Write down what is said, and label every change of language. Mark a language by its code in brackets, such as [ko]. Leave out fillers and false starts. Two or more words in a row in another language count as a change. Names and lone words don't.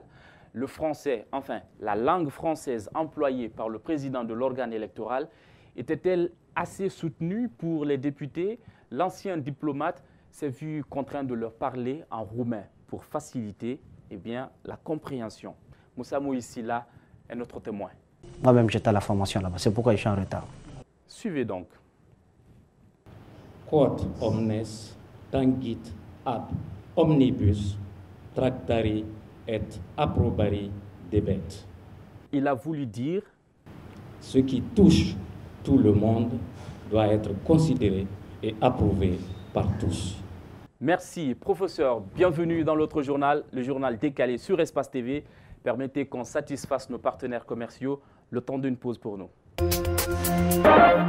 [fr] Le français, enfin la langue française employée par le président de l'organe électoral, était-elle assez soutenue pour les députés? L'ancien diplomate s'est vu contraint de leur parler en roumain pour faciliter la compréhension. Moussa Moïsila est notre témoin. Moi-même, j'étais à la formation là-bas. C'est pourquoi je suis en retard. Suivez donc. [la] Quod omnes tangit ab omnibus tractari et approbari debet. [fr] Il a voulu dire ce qui touche tout le monde doit être considéré et approuvé par tous. Merci, professeur. Bienvenue dans l'autre journal, le journal Décalé sur Espace TV. Permettez qu'on satisfasse nos partenaires commerciaux le temps d'une pause pour nous.